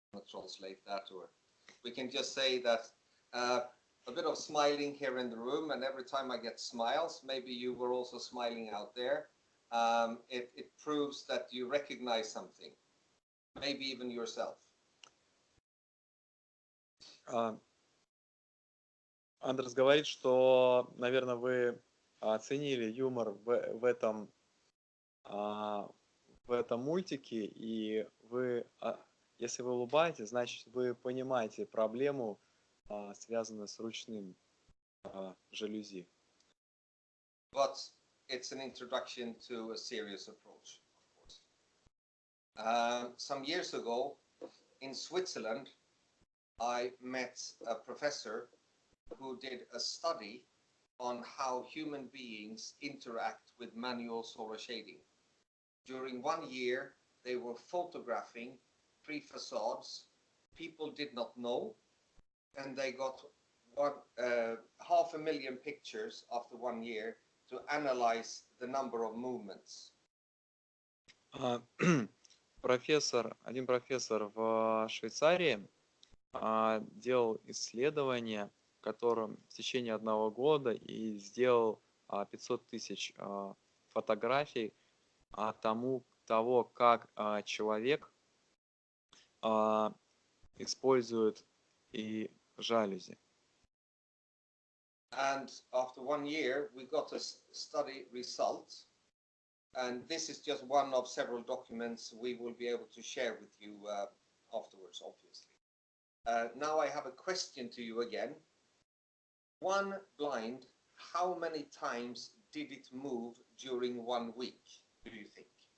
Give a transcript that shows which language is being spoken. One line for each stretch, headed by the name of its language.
English: Translate that, or we can just say that a bit of smiling here in the room, and every time I get smiles, maybe you were also smiling out there. It proves that you recognize something, maybe even yourself.
Russian: Андерс говорит, что, наверное, вы оценили юмор в этом мультике, и вы, если вы улыбаетесь, значит, вы понимаете проблему, связанную с ручным жалюзи.
English: But it's an introduction to a serious approach, of course. Some years ago, in Switzerland, I met a professor who did a study on how human beings interact with manual solar shading. During 1 year, they were photographing 3 facades. People did not know, and they got 500,000 pictures after 1 year to analyze the number of movements.
Russian: Один профессор в Швейцарии делал исследование, в котором в течение 1 года и сделал 500 тысяч фотографий того, как человек использует и жалюзи.
English: And after 1 year, we got a study result. And this is just one of several documents we will be able to share with you afterwards, obviously. Now I have a question to you again. One blind, how many times did it move during 1 week, do you think?